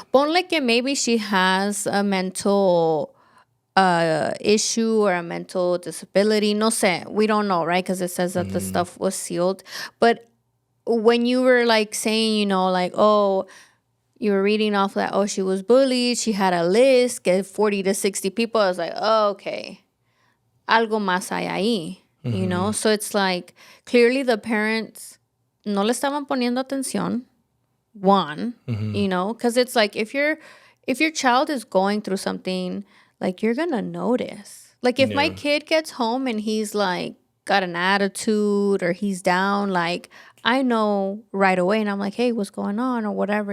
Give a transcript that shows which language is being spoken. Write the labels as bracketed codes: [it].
[es] Ponle que [en] maybe she has a mental issue or a mental disability. [es] No sé. [en] We don't know, right? Because it says that the stuff was sealed. But when you were like saying, like, oh, you were reading off that, oh, she was bullied. She had a list, get 40 to 60 people. I was like, oh, okay. [es] Algo más hay ahí, [en] So it's like, clearly the parents [es] no le estaban poniendo atención. [en] One, because it's like, if your child is going through something, like, you're going to notice. Like, if my kid gets home and he's, like, got an attitude or he's down, like, I know right away. And I'm like, hey, what's going on or whatever,